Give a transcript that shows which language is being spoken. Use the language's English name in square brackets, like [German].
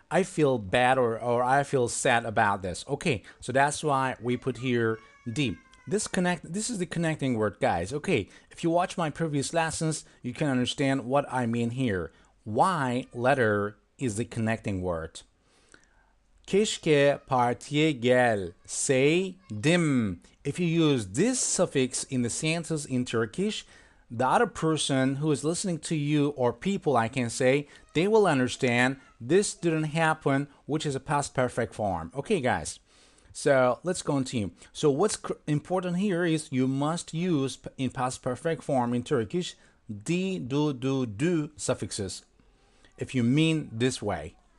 [English] I feel bad or I feel sad about this. Okay, so that's why we put here D. This is the connecting word, guys. Okay, if you watch my previous lessons, you can understand what I mean here. Y letter is the connecting word. [Turkish] Keşke partiye gelseydim. [English] If you use this suffix in the sentence in Turkish, the other person who is listening to you, or people I can say, they will understand this didn't happen, which is a past perfect form. Okay, guys. So let's continue. So what's important here is you must use in past perfect form in Turkish di, do suffixes if you mean this way.